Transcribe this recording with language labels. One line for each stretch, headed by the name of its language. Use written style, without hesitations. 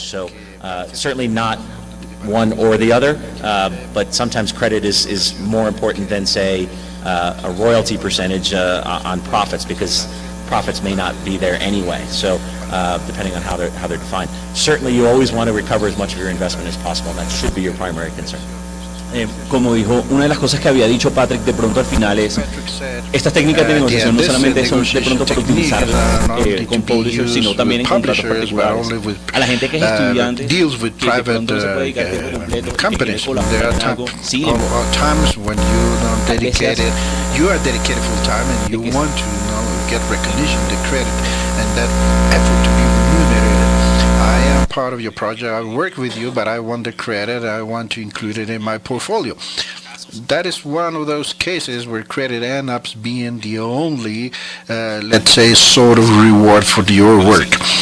English: So certainly not one or the other, but sometimes credit is more important than, say, a royalty percentage on profits, because profits may not be there anyway. So depending on how they're defined. Certainly you always want to recover as much of your investment as possible, and that should be your primary concern.
Spanish: Como dijo, una de las cosas que había dicho Patrick de pronto al final es, estas técnicas de negociación no solamente son de pronto para utilizar con publishers, sino también en contratos particulares. A la gente que es estudiante, que de pronto no se puede dedicar tiempo completo, que quiere colaborar en algo, sí,
English: times when you don't dedicate it, you are dedicated full time and you want to get recognition, the credit, and that effort to be remunerated. I am part of your project. I work with you, but I want the credit. I want to include it in my portfolio. That is one of those cases where credit ends up being the only, let's say, sort of reward for your work.